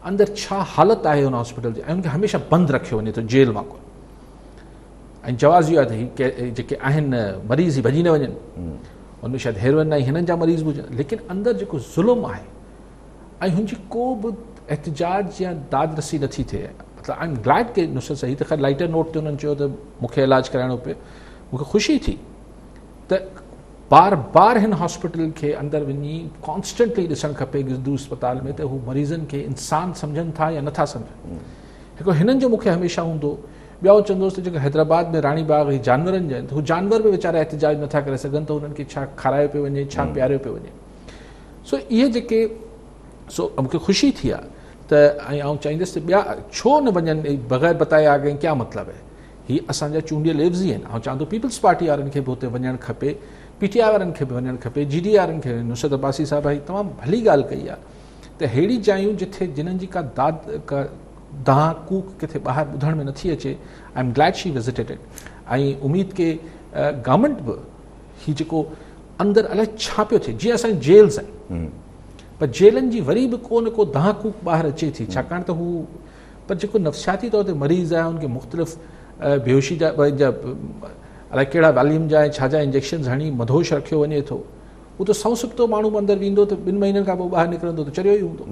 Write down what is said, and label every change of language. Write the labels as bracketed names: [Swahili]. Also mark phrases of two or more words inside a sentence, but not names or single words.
[Sindhi] अंदरि छा हालत आहे हुन हॉस्पिटल जी, ऐं उनखे हमेशह बंदि रखियो वञे थो जेल वांगुरु। ऐं जवाज़ इहो आहे त हीअ जेके आहिनि मरीज़ ही भॼी न वञनि, उनमें शायदि हेरोइन ऐं हिननि जा मरीज़ बि हुजनि, लेकिन अंदरि जेको ज़ुल्म आहे ऐं हुनजी को बि एहतिजाज या दाद रसी नथी थिए। मतिलबु [English] I am glad [Sindhi] के नुसरत सां, ही त ख़ैर [English] lighter note [Sindhi] ते उन्हनि चयो त मूंखे इलाजु कराइणो पियो, मूंखे ख़ुशी थी त बार बार हिन हॉस्पिटल खे अंदरि वञी कॉन्स्टेंटली ॾिसणु खपे गिरदू अस्पताल में त हू मरीज़नि खे इंसान सम्झनि था या नथा सम्झनि। हिकिड़ो हिननि जो मूंखे हमेशह हूंदो। ॿियो चवंदोसि त जेको हैदराबाद में राणी बाग ही जानवरनि जा आहिनि, त हू जानवर बि वीचारा एहतिजाज नथा करे सघनि, त उन्हनि खे छा खारायो पियो वञे, छा पीआरियो पियो वञे। सो इहे जेके मूंखे ख़ुशी थी आहे त, ऐं आउं चाहींदुसि त ॿिया छो न वञनि [Urdu] بغیر بتائے آ گئے، کیا [Sindhi] मतिलबु आहे। हीअ असांजा चूंडियल लेफ्ज़ ई आहिनि। ऐं चवां थो पीपल्स पार्टी वारनि खे बि हुते वञणु खपे, PTI वारनि खे बि वञणु खपे, GD वारनि खे। नुसरत अब्बासी साहिब भाई तमामु भली ॻाल्हि कई आहे त अहिड़ी जायूं जिथे जिन्हनि जी का दाह कूक किथे ॿाहिरि ॿुधण में नथी अचे। [English] I am glad she visited it. [Sindhi] ऐं उमेद के गवर्नमेंट बि हीउ जेको अंदरि अलाए छा पियो थिए, जीअं असांजी जेल्स आहिनि, पर जेलनि जी वरी बि को न को दाह कूक ॿाहिरि अचे थी, छाकाणि त हू पर जेको नफ़्सियाती तौर ते मरीज़ आहे उनखे मुख़्तलिफ़ बेहोशी जा अलाए कहिड़ा वॉल्यूम जा छा जा इंजेक्शन्स हणी मधोश रखियो वञे थो, उहो त सौ सुख़्तो माण्हू अंदरि वेंदो त 2 महीननि खां पोइ ॿाहिरि निकिरंदो त चरियो ई हूंदो।